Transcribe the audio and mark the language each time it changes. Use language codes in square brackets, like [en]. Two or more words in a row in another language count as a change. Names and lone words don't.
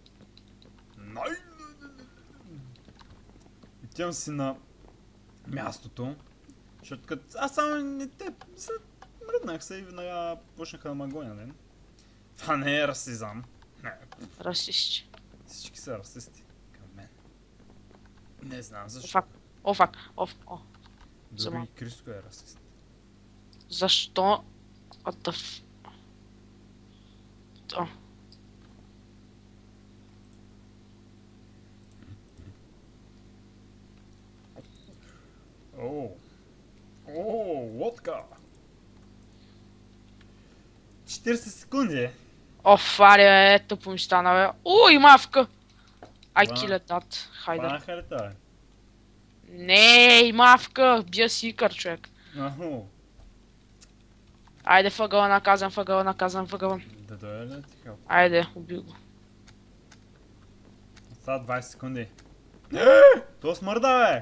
[bg] Отивам си на мястото, защото като аз само не те мръднах се и веднага почнаха да ме гонят, не? Това не е расизъм. Не, Расисти. всички са расисти към мен. Не знам О, защо. [en] fuck. Oh, fuck. Oh. [bg] Дори Зама. и Криско е расист. Защо? [en] What the f... О. [bg] О, лодка! 40 секунди! Оф, аре, тъпо ми стана, бе. О, има авка! [en] I [bg] Това- [en] kill that. [bg] Хайде. Хванаха ли това? Не, има авка. Бия си икър, човек. Аху, Айде, въгъла, наказан, въгъла. да дойде ли ти хелп? Айде, убий го. Остава 20 секунди. То смърда, бе!